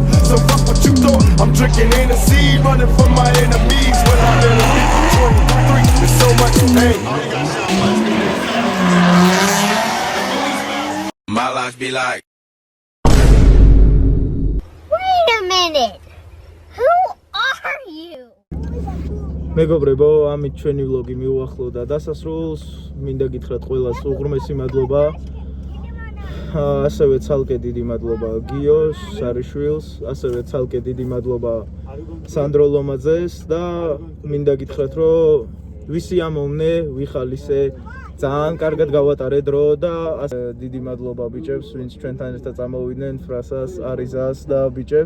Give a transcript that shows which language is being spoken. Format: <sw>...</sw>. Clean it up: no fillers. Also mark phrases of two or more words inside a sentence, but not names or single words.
<en>So fuck what you thought. I'm drinking Hennessy, running from my enemies. When I'm in a beat, 23, there's so much pain. My life be like. Wait a minute. Who are you?</en> <ka>მეგობრებო, ამით ჩვენი ვლოგი მიუახლოვდა დასასრულს. მინდა გითხრათ ყველას უღრმესი მადლობა. ასევე ცალკე დიდი მადლობა გიოს სარიშვილს, ასევე ცალკე დიდი მადლობა სანდრო ლომაძეს და მინდა გითხრათ რომ ვისი ამოვნე, ვიხალისე, ძალიან კარგად გავატარე დრო და დიდი მადლობა ბიჭებს, ვინც ჩვენთან ერთად წამოვიდნენ, ფრასას, არიზას და ბიჭებს.</ka>